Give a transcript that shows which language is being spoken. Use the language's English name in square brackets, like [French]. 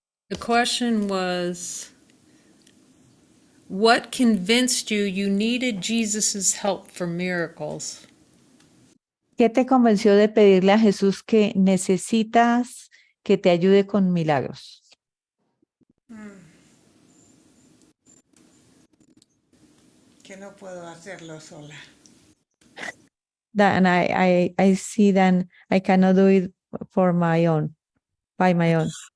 [English] The question was, what convinced you needed Jesus's help for miracles? [Spanish] ¿Qué te convenció de pedirle a Jesús que necesitas que te ayude con milagros? Que no puedo hacerlo sola. [English] That, and I see that I cannot do it for my own, by my own.